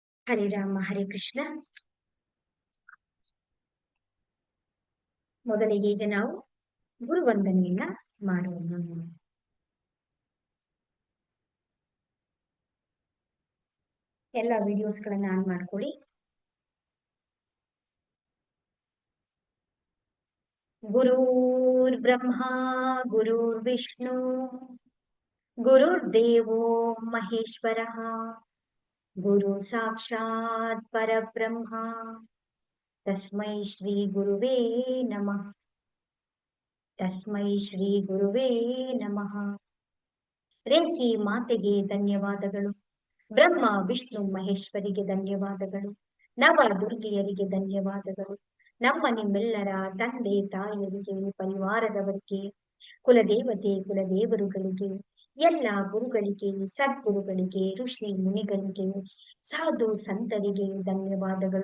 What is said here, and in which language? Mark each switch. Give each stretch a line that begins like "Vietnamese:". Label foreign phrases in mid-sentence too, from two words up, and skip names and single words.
Kannada: ಹರೇ ರಾಮ ಹರೇ ಕೃಷ್ಣ. ಮೊದಲಿಗೆ ಈಗ ನಾವು ಗುರುವಂದನೆಯನ್ನ ಮಾಡೋಣ. ಎಲ್ಲ ವಿಡಿಯೋಸ್ಗಳನ್ನ ಆನ್ ಮಾಡ್ಕೊಳ್ಳಿ.
Sanskrit: ಗುರುರ್ ಬ್ರಹ್ಮ ಗುರುರ್ ವಿಷ್ಣು ಗುರುರ್ದೇವೋ ಮಹೇಶ್ವರಃ ಗುರು ಸಾಕ್ಷಾತ್ ಪರಬ್ರಹ್ಮ ತಸ್ಮೈ ಶ್ರೀ ಗುರುವೇ ನಮಃ. ತಸ್ಮೈ ಶ್ರೀ ಗುರುವೇ ನಮಃ.
Kannada: ರೇಖಿ ಮಾತೆಗೆ ಧನ್ಯವಾದಗಳು. ಬ್ರಹ್ಮ ವಿಷ್ಣು ಮಹೇಶ್ವರಿಗೆ ಧನ್ಯವಾದಗಳು. ನವ ದುರ್ಗೆಯರಿಗೆ ಧನ್ಯವಾದಗಳು. ನಮ್ಮ ನಿಮ್ಮೆಲ್ಲರ ತಂದೆ ತಾಯಿಯರಿಗೆ, ಪರಿವಾರದವರಿಗೆ, ಕುಲದೇವತೆ ಕುಲದೇವರುಗಳಿಗೆ, ಎಲ್ಲ ಗುರುಗಳಿಗೆ, ಸದ್ಗುರುಗಳಿಗೆ, ಋಷಿ ಮುನಿಗಳಿಗೆ, ಸಾಧು ಸಂತರಿಗೆ ಧನ್ಯವಾದಗಳು.